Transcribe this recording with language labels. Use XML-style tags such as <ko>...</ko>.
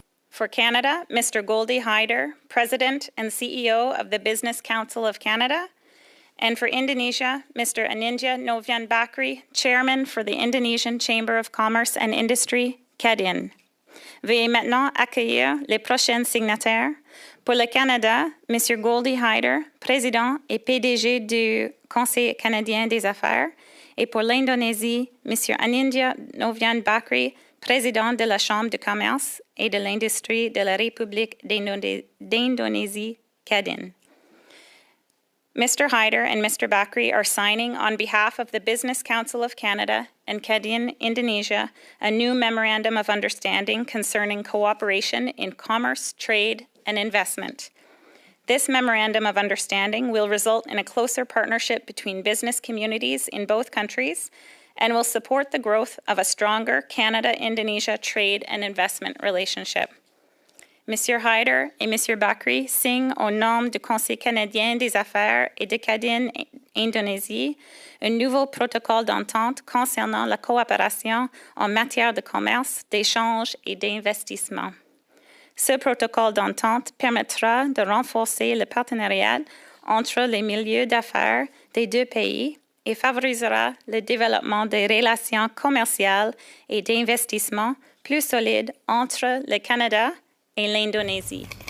<en>For Canada, Mr. Goldie Hyder, President and CEO of the Business Council of Canada, and for Indonesia, Mr. Anindya Novian Bakri, Chairman for the Indonesian Chamber of Commerce and Industry, Kadin.</en> <fr>Veuillez maintenant accueillir les prochains signataires. Pour le Canada, Mr. Goldie Hyder, Président et PDG du Conseil canadien des affaires, et pour l'Indonésie, M. Anindya Novian Bakri, Président de la Chambre de commerce et de l'industrie de la République d'Indonésie, Kadin.</fr> <en>Mr. Hyder and Mr. Bakri are signing on behalf of the Business Council of Canada and Kadin, Indonesia, a new Memorandum of Understanding concerning cooperation in commerce, trade, and investment. This Memorandum of Understanding will result in a closer partnership between business communities in both countries and will support the growth of a stronger Canada-Indonesia trade and investment relationship.</en> <fr>Monsieur Hyder et Monsieur Bakri signent au nom du Conseil canadien des affaires et de Kadin, Indonésie, un nouveau protocole d'entente concernant la coopération en matière de commerce, d'échange et d'investissement. Ce protocole d'entente permettra de renforcer le partenariat entre les milieux d'affaires des deux pays et favorisera le développement des relations commerciales et d'investissement plus solides entre le Canada et l'Indonésie.</fr>